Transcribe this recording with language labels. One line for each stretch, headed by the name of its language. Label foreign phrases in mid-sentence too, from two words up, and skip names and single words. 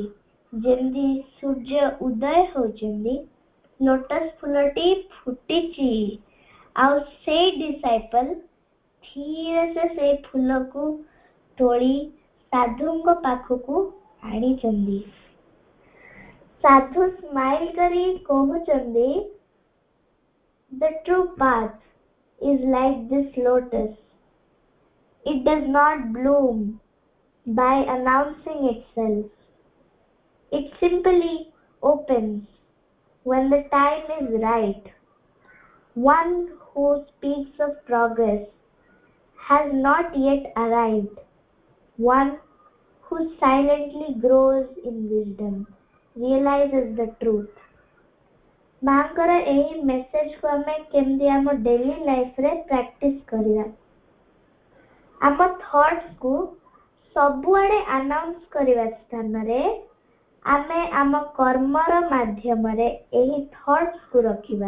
Odia: ଯେମିତି ସୂର୍ଯ୍ୟ ଉଦୟ ହେଉଛନ୍ତି ଲୋଟସ ଫୁଲଟି ଫୁଟିଛି ଆଉ ସେଇ ଡିସାଇପଲ ଧୀରେ ସେ ଫୁଲକୁ ତୋଳି ସାଧୁଙ୍କ ପାଖକୁ ଆଣିଛନ୍ତି। ସାଧୁ ସ୍ମାଇଲ କରି କହୁଛନ୍ତି,
English: The true path is like this lotus. It does not bloom by announcing itself. It simply opens when the time is right. One who speaks of progress has not yet arrived. One who silently grows in wisdom realizes the truth.
Odia: ମାଙ୍କର ଏହି ମେସେଜକୁ ଆମେ କେମିତି ଆମ
English: daily life
Odia: ପ୍ରାକ୍ଟିସ କରିବା। ଆମ ଥଟ୍ସକୁ ସବୁଆଡେ ଆନାଉନ୍ସ କରିବା ସ୍ଥାନରେ ଆମେ ଆମ କର୍ମର ମାଧ୍ୟମରେ ଏହି ଥଟ୍ସକୁ ରଖିବା।